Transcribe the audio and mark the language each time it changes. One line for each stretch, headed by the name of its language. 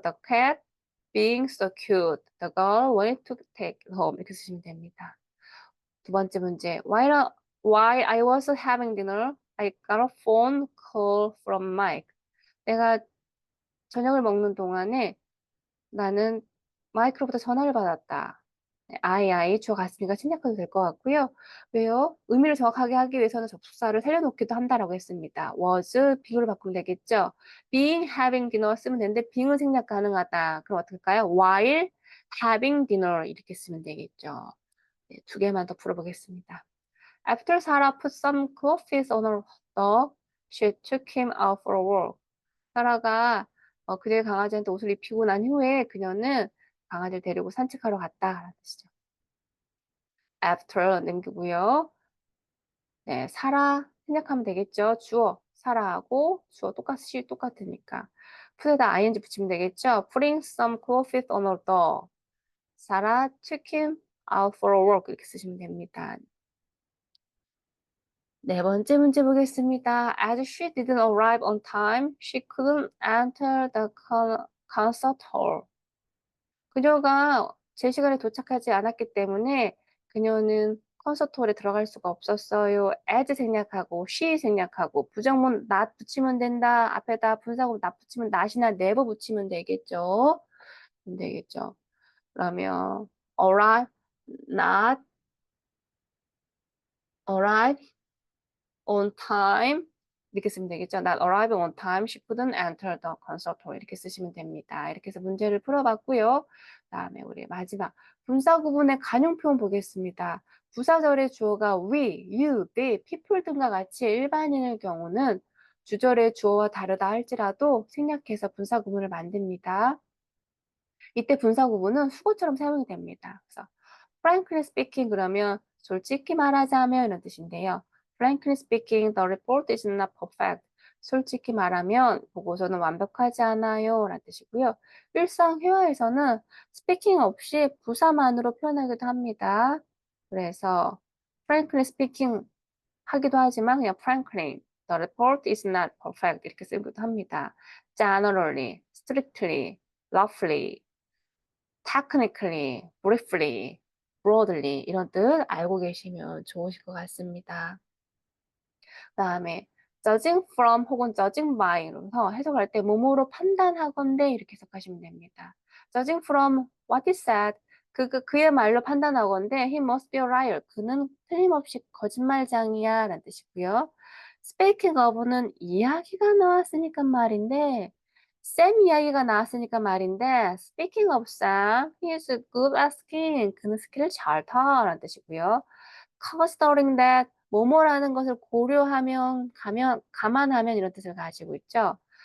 English: The cat being so cute. The girl wanted to take it home.
Korean: 이렇게 쓰시면 됩니다. 두 번째 문제.
English: While I was having dinner, I got a phone call from Mike.
Korean: 내가 저녁을 먹는 동안에 나는 마이크로부터 전화를 받았다. 네, 주어 갔으니까 생략해도 될 것 같고요. 왜요? 의미를 정확하게 하기 위해서는 접속사를 살려놓기도 한다라고 했습니다. was, being으로 바꾸면 되겠죠. being, having dinner 쓰면 되는데 being은 생략 가능하다. 그럼 어떻게 할까요? while having dinner 이렇게 쓰면 되겠죠. 네, 2개만 더 풀어보겠습니다.
English: After Sarah put some clothes on her dog, she took him out for a walk.
Korean: 사라가 그의 강아지한테 옷을 입히고 난 후에 그녀는 강아지를 데리고 산책하러 갔다라는 뜻이죠. After 남기고요. 네, 사라 생략하면 되겠죠. 주어 사라하고 주어 똑같으니까 put에다 ing 붙이면 되겠죠.
English: Putting some clothes on her dog. 사라 took him out for a walk
Korean: 이렇게 쓰시면 됩니다. 네 번째 문제 보겠습니다.
English: As she didn't arrive on time, she couldn't enter the concert hall.
Korean: 그녀가 제 시간에 도착하지 않았기 때문에 그녀는 콘서트홀에 들어갈 수가 없었어요. as 생략하고 she 생략하고 부정문 not 붙이면 된다. 앞에다 분사구 not 붙이면 not이나 never 붙이면 되겠죠. 되겠죠. 그러면 arrive, not arrive on time 이렇게 쓰면 되겠죠.
English: Not arrive on time. She couldn't enter the concert hall.
Korean: 이렇게 쓰시면 됩니다. 이렇게 해서 문제를 풀어봤고요. 다음에 우리 마지막 분사 구문의 간용 표현 보겠습니다. 부사절의 주어가 we, you, they, people 등과 같이 일반인의 경우는 주절의 주어와 다르다 할지라도 생략해서 분사 구문을 만듭니다. 이때 분사 구문은 수거처럼 사용이 됩니다. 그래서 frankly speaking 그러면 솔직히 말하자면 이런 뜻인데요.
English: Frankly speaking, the report is not perfect.
Korean: 솔직히 말하면 보고서는 완벽하지 않아요 라는 뜻이고요. 일상 회화에서는 speaking 없이 부사만으로 표현하기도 합니다. 그래서
English: frankly speaking
Korean: 하기도 하지만 그냥
English: frankly, the report is not perfect
Korean: 이렇게 쓰기도 합니다. generally, strictly, roughly, technically, briefly, broadly 이런 뜻 알고 계시면 좋으실 것 같습니다. 그다음에 judging from 혹은 judging by 이러면서 해석할 때 뭐뭐로 판단하건대 이렇게 해석하시면 됩니다.
English: judging from what he said
Korean: 그의 말로 판단하건대
English: he must be a liar
Korean: 그는 틀림없이 거짓말장이야 라는 뜻이고요. speaking of는 이야기가 나왔으니까 말인데 쌤 이야기가 나왔으니까 말인데
English: speaking of Sam, he is good at skiing
Korean: 그는 스키를 잘 타 라는 뜻이고요. considering that 뭐뭐라는 것을 고려하면 감안하면 이런 뜻을 가지고 있죠.